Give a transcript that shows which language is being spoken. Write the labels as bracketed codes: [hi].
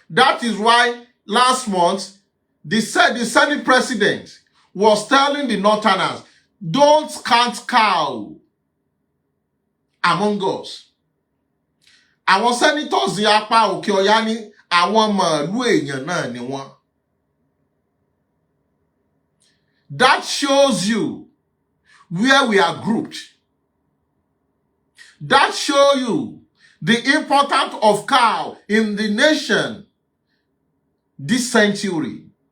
[en] That is why last month, the Senate president was telling the Northerners, don't count cow among us. [yo] Àwọn senators ní apá òkè ọ̀yá ní àwọn màálù èèyàn náà ni wọ́n. [en] That shows you where we are grouped. That shows you the importance of cow in the nation this century.